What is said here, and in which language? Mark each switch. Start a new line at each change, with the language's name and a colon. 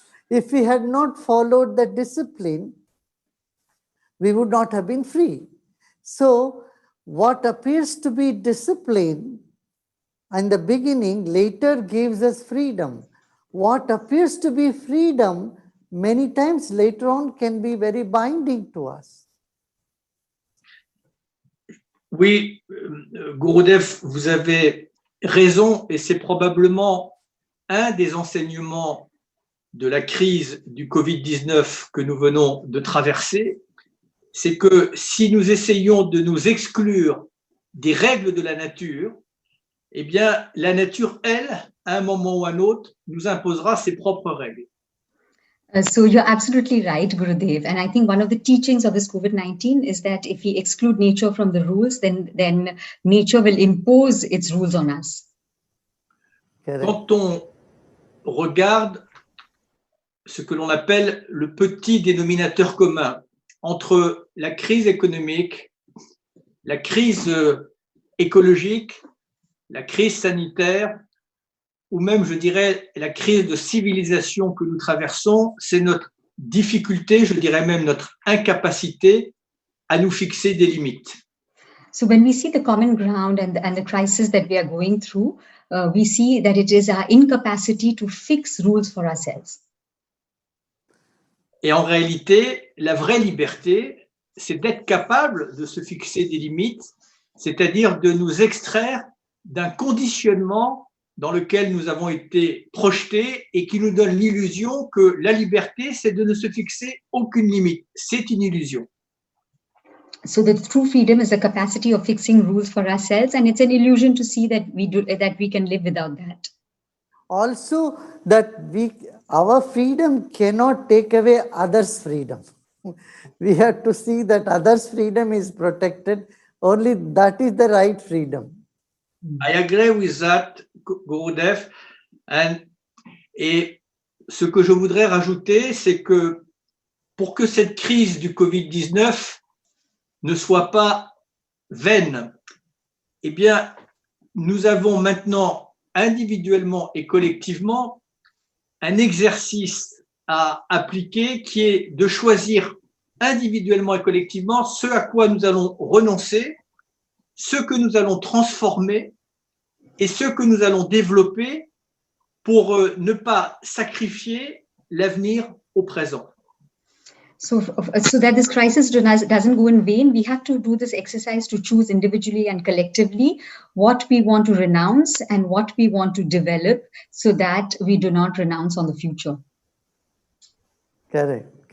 English: If we had not followed the discipline, we would not have been free. So what appears to be discipline in the beginning later gives us freedom. What appears to be freedom many times later on can be very binding to us.
French: Oui, Gurudev, vous avez raison et c'est probablement un des enseignements de la crise du Covid-19 que nous venons de traverser, c'est que si nous essayons de nous exclure des règles de la nature, eh bien, la nature, elle, à un moment ou à un autre, nous imposera ses propres règles.
English: So you're absolutely right, Gurudev. And I think one of the teachings of this COVID-19 is that if we exclude nature from the rules, then nature will impose its rules on us.
French: Quand on regarde ce que l'on appelle le petit dénominateur commun entre la crise économique, la crise écologique, la crise sanitaire, ou même, je dirais, la crise de civilisation que nous traversons, c'est notre difficulté, je dirais même notre incapacité à nous fixer des limites.
English: So when we see the common ground and the crisis that we are going through, we see that it is our incapacity to fix rules for ourselves.
French: Et en réalité, la vraie liberté, c'est d'être capable de se fixer des limites, c'est-à-dire de nous extraire d'un conditionnement dans lequel nous avons été projetés et qui nous donne l'illusion que la liberté, c'est de ne se fixer aucune limite. C'est une illusion.
English: So the true freedom is the capacity of fixing rules for ourselves, and it's an illusion to see that we can live without that. Also, that our freedom cannot take away others' freedom. We have to see that others' freedom is protected. Only that is the right freedom. I agree with that, Gurudev.
French: Et ce que je voudrais rajouter, c'est que pour que cette crise du Covid-19 ne soit pas vaine, eh bien, nous avons maintenant individuellement et collectivement un exercice à appliquer qui est de choisir individuellement et collectivement ce à quoi nous allons renoncer, ce que nous allons transformer et ce que nous allons développer pour ne pas sacrifier l'avenir au présent.
English: So that this crisis doesn't go in vain, we have to do this exercise to choose individually and collectively what we want to renounce and what we want to develop so that we do not renounce on the future. Correct.